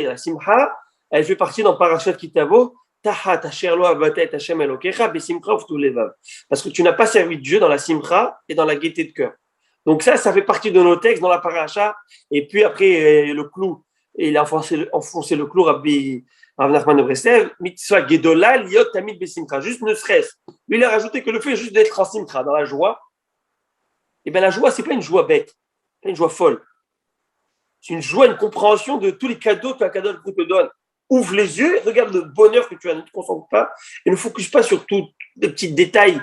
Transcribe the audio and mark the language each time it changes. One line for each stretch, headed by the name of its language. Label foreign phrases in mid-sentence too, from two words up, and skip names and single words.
French: La Simcha, elle fait partie dans Parashat Kitavo. Parce que tu n'as pas servi Dieu dans la simcha et dans la gaieté de cœur. Donc ça fait partie de nos textes dans la paracha. Et puis après, le clou, il a enfoncé le clou, Rabbi Rav Nachman de Breslev,
Hebrew: מצוה גדולה להיות תמיד בשמחה.
French: Juste ne serait-ce. Lui, il a rajouté que le fait juste d'être en simcha, dans la joie. Et bien la joie, c'est pas une joie bête, c'est une joie folle. C'est une joie, une compréhension de tous les cadeaux que la cadeau te donne. Ouvre les yeux, regarde le bonheur que tu as, ne te concentre pas et ne focus pas sur tous les petits détails.